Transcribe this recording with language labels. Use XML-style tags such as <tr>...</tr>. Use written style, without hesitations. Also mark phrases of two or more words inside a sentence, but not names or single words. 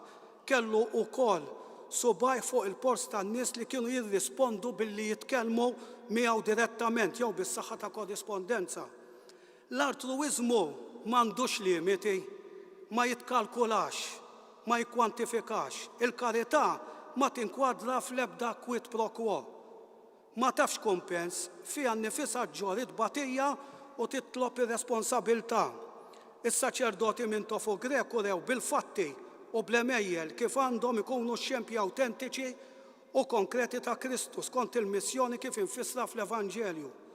<mt>Kellu wkoll subaj fuq il-post tan-nies li kienu jirrispondu billi jitkellmu miegħu direttament jew bis-saħħa ta' korrispondenza. L-altruiżmu m'għandux limiti, ma jitkalkulax, ma jikkwantifikax. Il-karità ma tinkwadra fl-ebda</mt> <la>quid pro quo.</la> <mt>Ma tafx kumpens fiha nnifisha ġġor it-tbatija u titlob ir-responsabbiltà. Is-saċerdoti Mintoff u Grek urew bil-fatti u bl-emejjel kif għandhom ikunu xempji awtentiċi u konkreti ta' Kristu skont il-missjoni kif infissra fl-Evanġelju.</mt>